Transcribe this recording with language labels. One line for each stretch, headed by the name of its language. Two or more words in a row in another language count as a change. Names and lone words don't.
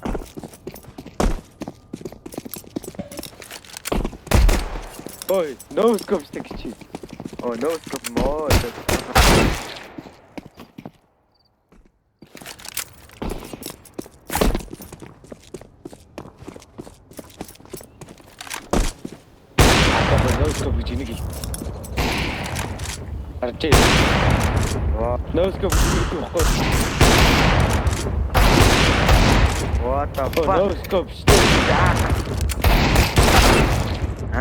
Mongolian: Ой,
English: no scope stick чи. Oh, no scope more. No scope
Mongolian: гэж нэг. Арчи.
English: No scope
Mongolian: гэж байхгүй.
English: What the Oh, fuck? no scope stick. Huh?